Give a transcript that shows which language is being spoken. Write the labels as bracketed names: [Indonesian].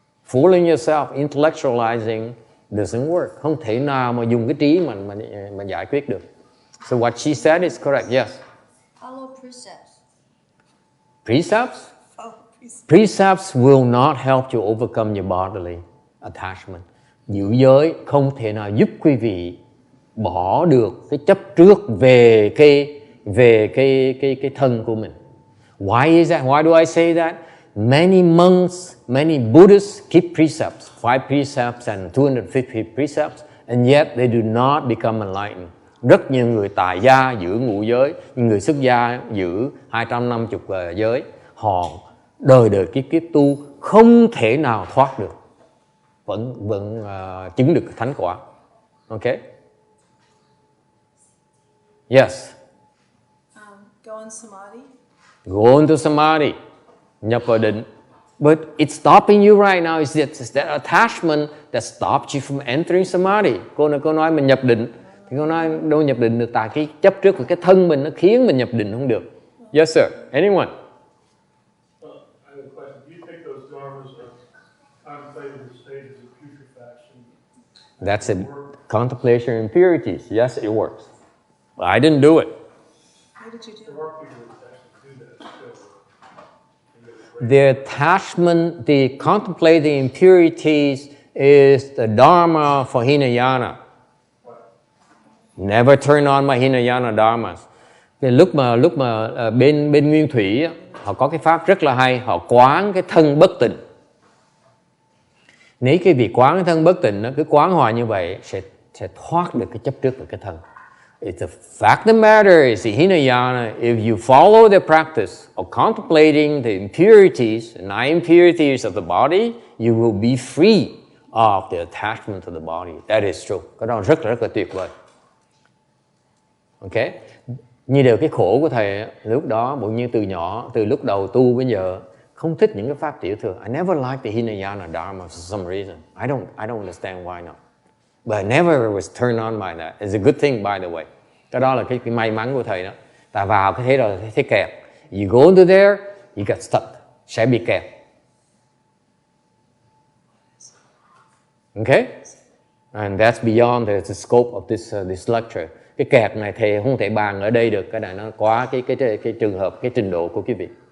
[English] Fooling yourself, intellectualizing doesn't work. [Vietnamese] Không thể nào mà dùng cái trí mà giải quyết được. [English] So what she said is correct. Yes. Follow precepts. Precepts? Follow precepts. Precepts will not help you overcome your bodily attachment. [Vietnamese] Giữ giới không thể nào giúp quý vị bỏ được cái chấp trước về cái thân của mình. [English] Why is that? Why do I say that? Many monks, many Buddhists keep precepts, 5 precepts and 250 precepts, and yet they do not become enlightened. [Vietnamese] Rất nhiều người tại gia giữ ngũ giới, những người xuất gia giữ 250 giới, họ đời kiếp tu không thể nào thoát được, vẫn chứng được thánh quả. [English] Okay? Yes. Go in samadhi. Go into samadhi. [Vietnamese] Nhập vào định. [English] But it's stopping you right now. It's that attachment that stops you from entering samadhi. [Vietnamese] Cô nói mình nhập định. Thì cô nói đâu nhập định được, tại cái chấp trước của cái thân mình nó khiến mình nhập định không được. [English] Yes, sir. Anyone? I have a question. Do you think those dharmas are contemplated stages of putrefaction? That's a contemplation of impurities. Yes, it works. But I didn't do it. What did you There do? are people that actually do that still. The attachment, the contemplating impurities is the dharma for Hinayana. Never turn on my Hinayana dharmas. [Vietnamese] Cái lúc mà bên Nguyên Thủy họ có cái pháp rất là hay, họ quán cái thân bất tịnh. Nếu cái việc quán cái thân bất tịnh nó cứ quán hoài như vậy sẽ thoát được cái chấp trước của cái thân. [English] It's the fact of the matter is the Hinayana, if you follow the practice of contemplating the impurities, the 9 impurities of the body, you will be free of the attachment to the body. That is true. [Vietnamese] Cái đó rất là tuyệt vời. Ok? Như điều cái khổ của thầy lúc đó, bỗng nhiên từ nhỏ, từ lúc đầu tu bây giờ không thích những cái pháp tiểu thừa. [English] I never liked the Hinayana Dharma for some reason. I don't understand why not. But I never was turned on by that. It's a good thing, by the way. [Vietnamese] Cái đó là cái may mắn của thầy đó. Ta vào cái thế rồi thấy kẹt. [English] You go into there, you get stuck. [Vietnamese] Sẽ bị kẹt. [English] Okay? And that's beyond the scope of this lecture. [Vietnamese] Cái kẹt này thầy không thể bàn ở đây được. Cái này nó quá cái trường hợp, cái trình độ của quý vị.